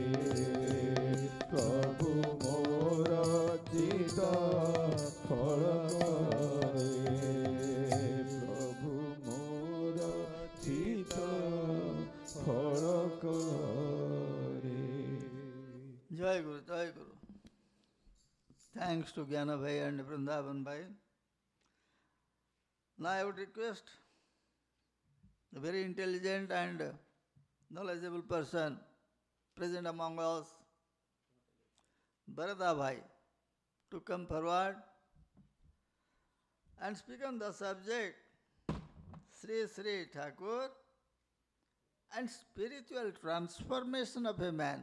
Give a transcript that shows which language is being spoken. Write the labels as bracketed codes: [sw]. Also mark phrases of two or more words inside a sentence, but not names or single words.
[or] ପ୍ରଭୁ ମୋର ଚିତ୍ତ ଫଳ କରେ ପ୍ରଭୁ ମୋର ଚିତ୍ତ ଫଳ କରେ [hi] जय गुरु, जय गुरु. [en] Thanks to Gyana Bhai and Vrindavan Bhai. Now I would request a very intelligent and knowledgeable person present among us, Bharata Bhai, to come forward and speak on the subject Sri Sri Takur and spiritual transformation of a man.